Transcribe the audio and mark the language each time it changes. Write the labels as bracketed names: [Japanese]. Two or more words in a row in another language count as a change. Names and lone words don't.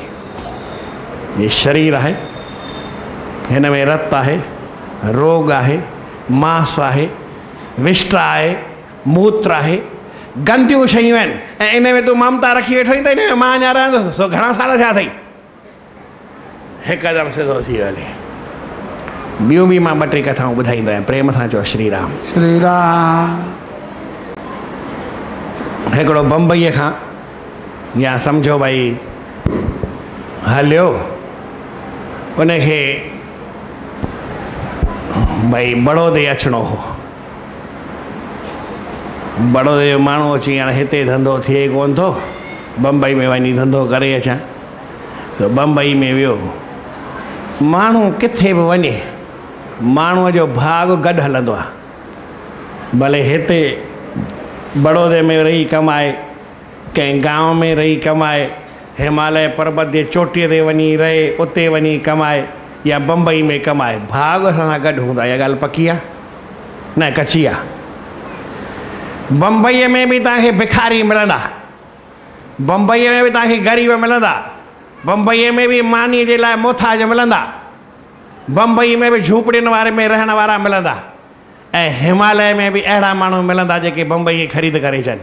[Sindhi] ये शरीर आहे, हिन में रत आहे, रोग आहे, मांस आहे, विष्ट आहे, मूत्र आहे, गंदियूं शयूं आहिनि, ऐं इन में तूं ममता रखी वेठो आहीं त इन में मां अञा रहंदुसि। सो घणा साल थिया अथई? हिकदमि सिधो थी हले। ॿियूं बि मां 2-3 कथाऊं ॿुधाईंदो आहियां, प्रेम सां चओ श्री राम। श्री राम। हिकिड़ो बम्बईअ खां, या सम्झो भई हलियो, उनखे भई बड़ौदे अचिणो हो। बड़ौदे जो माण्हू अची हाणे हिते धंधो थिए कोन थो, बम्बई में वञी धंधो करे अचां। त बम्बई में वियो। माण्हू किथे बि वञे, माण्हूअ जो भाग गॾु हलंदो आहे। भले हिते बड़ौदे में रही कमाए, कंहिं गांव में रही कमाए, हिमालय पर्वत जे चोटीअ ते वञी रहे, उते वञी कमाए, या बम्बई में कमाए, भाग सां गॾु हूंदा। इहा ॻाल्हि पकी आहे न कची आहे? बम्बईअ में बि तव्हांखे भिखारी मिलंदा, बम्बईअ में बि तव्हांखे ग़रीब मिलंदा, बम्बईअ में बि मानी जे लाइ मोथाज मिलंदा, बम्बई में बि झूपड़ियुनि वारे में रहण वारा मिलंदा, ऐं हिमालय में बि अहिड़ा माण्हू मिलंदा जेके बम्बई खे ख़रीद करे अचनि।